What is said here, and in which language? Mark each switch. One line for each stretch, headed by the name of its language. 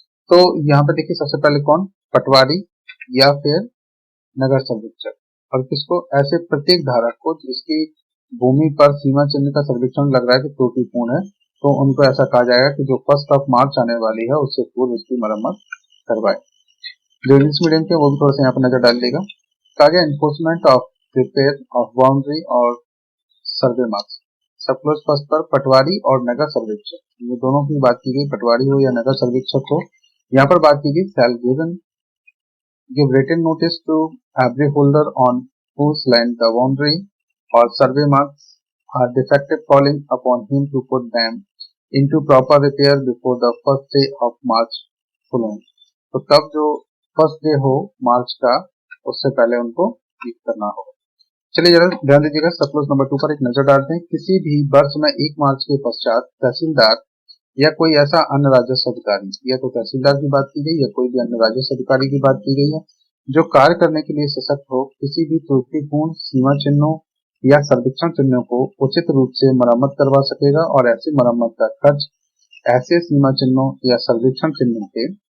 Hindi: तो यहाँ पे देखिए सबसे पहले कौन, पटवारी या फिर नगर सर्वेक्षक, और किसको, ऐसे प्रत्येक धारक को जिसकी भूमि पर सीमा चिन्ह का सर्वेक्षण लग रहा है कि त्रुटिपूर्ण है, तो उनको ऐसा कहा जाएगा कि जो 1 मार्च आने वाली है उससे पूर्व उसकी मरम्मत करवाए। जो इंग्लिश मीडियम के वो भी थोड़ा सा यहाँ पर नजर डाल देगा। कहा गया
English: Enforcement of repair of boundary और survey marks. Sub clause first
Hindi: पर पटवारी और नगर सर्वेक्षक, ये दोनों की बात की गई, पटवारी हो या नगर सर्वेक्षक हो। यहाँ पर बात की गई
English: Shall give written notice to every holder on whose land the boundary or survey marks are defective, calling upon him to put them into proper repair before the first day of March following।
Hindi: तो तब जो first day हो मार्च का उससे पहले उनको ठीक करना होगा। चलिए जरा ध्यान दीजिएगा, सप्लोज नंबर 2 पर एक नजर डालते हैं। किसी भी वर्ष में 1 मार्च के पश्चात तहसीलदार या कोई ऐसा अन्य राजस्व अधिकारी, या तो तहसीलदार की बात की गई या कोई भी अन्य राजस्व अधिकारी की बात की गई है, जो कार्य करने के लिए सशक्त हो, किसी भी त्रुटिपूर्ण सीमा चिन्हों या सर्वेक्षण चिन्हों को उचित रूप से मरम्मत करवा सकेगा, और ऐसी मरम्मत का खर्च ऐसे सीमा चिन्हों या सर्वेक्षण चिन्हों के